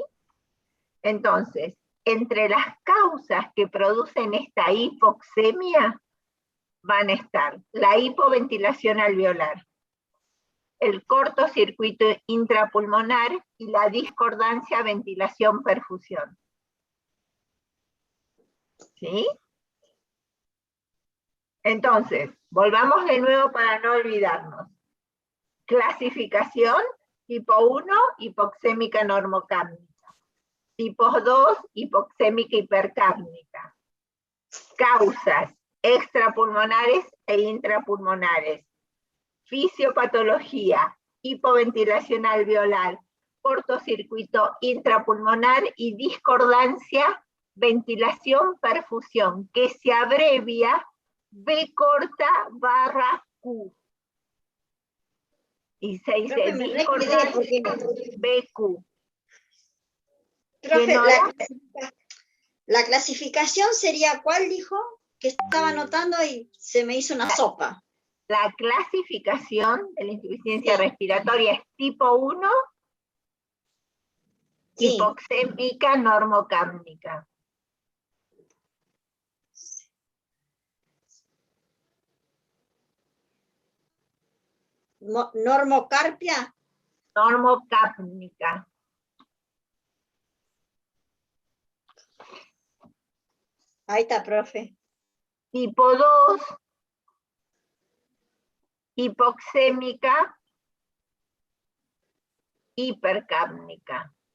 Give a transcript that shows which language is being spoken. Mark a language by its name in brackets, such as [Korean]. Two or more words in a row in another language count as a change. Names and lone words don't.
[Spanish] Entonces, entre las causas que producen esta hipoxemia van a estar la hipoventilación alveolar, el cortocircuito intrapulmonar y la discordancia ventilación-perfusión. ¿Sí? Entonces, volvamos de nuevo para no olvidarnos. Clasificación, tipo 1, hipoxémica normocápnica. Tipo 2, hipoxémica hipercápnica. Causas, extrapulmonares e intrapulmonares. Fisiopatología, hipoventilación alveolar, cortocircuito intrapulmonar y discordancia, ventilación-perfusión, que se abrevia B corta barra Q. Y se dice discordancia BQ. Profe, la clasificación sería ¿cuál dijo? Que estaba anotando y se me hizo una sopa. La clasificación de la insuficiencia respiratoria es tipo 1, Sí. hipoxémica normocápnica. Normocarpia. Normocápnica. Ahí está, profe. Tipo 2, hipoxémica hipercápnica.